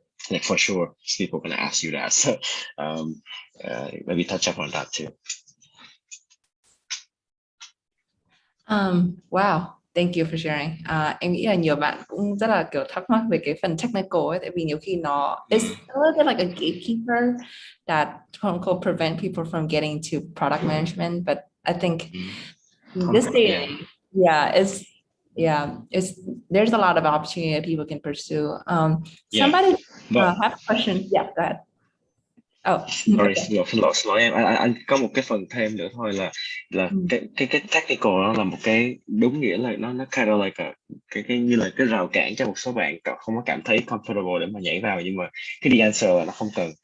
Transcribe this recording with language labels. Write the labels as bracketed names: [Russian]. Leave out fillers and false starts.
[English] Like for sure, people gonna ask you that. So maybe touch up on that too. Wow, thank you for sharing. [Vietnamese] Em nghĩ là nhiều bạn cũng rất là kiểu thắc mắc về cái phần technical ấy, tại vì nhiều khi nó [English] it's a little bit like a gatekeeper that quote unquote prevent people from getting to product management. But I think this day and age, it's there's a lot of opportunity that people can pursue. Somebody have a question. Yeah, go ahead. Sorry, [Vietnamese] xin lỗi em. Anh có một cái phần thêm nữa thôi là cái technical nó là một cái đúng nghĩa là nó [English] kind of like [Vietnamese] cái như là cái rào cản cho một số bạn không có cảm thấy comfortable để mà nhảy vào, nhưng mà cái the answer là nó không cần.